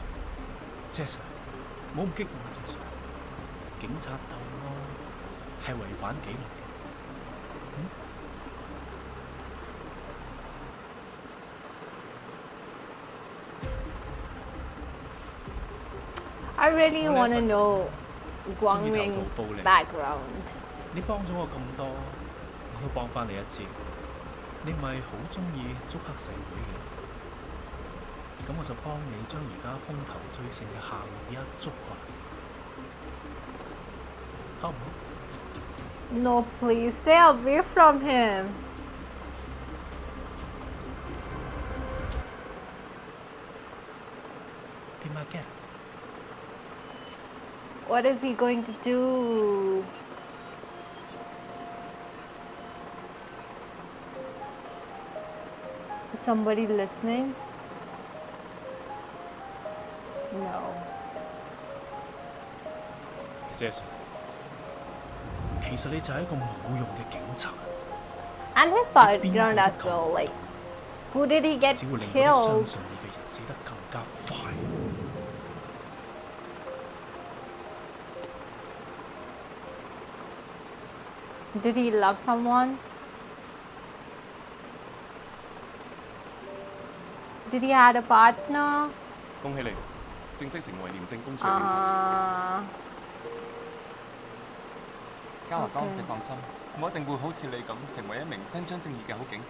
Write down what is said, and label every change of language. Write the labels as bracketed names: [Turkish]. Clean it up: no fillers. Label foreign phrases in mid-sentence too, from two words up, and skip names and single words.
[Cantonese] 謝 Sir， 唔好咁激動啊，謝 Sir。警察鬥毆係違反紀律嘅。 [English] I really [Cantonese] 我呢一 [English] want to [Cantonese] 份人 [English] know [Cantonese] 鍾意 [English] Guangming's [Cantonese] 投桃報李。 [English] background. [Cantonese] 你幫咗我咁多，我都幫翻你一次。你咪好中意捉黑社會嘅，咁我就幫你將而家風頭最盛嘅夏綠一捉過嚟，好唔好？ [English] No, please stay away from him. Be my guest。 What is he going to do? Is somebody listening? No. [Cantonese] 謝 Sir， 其實你就係一個冇用嘅警察， [English] And his background as well. Like, who did he get [Cantonese] 只會令嗰啲相 [English] killed? [Cantonese] 信你嘅人死得更加快。 [English] Did he love someone? Did he had a partner? [Cantonese] 恭喜你，正式成為廉政公署嘅警察。嘉華哥， OK 你放心，我一定會好似你咁成為一名伸張正義嘅好警察。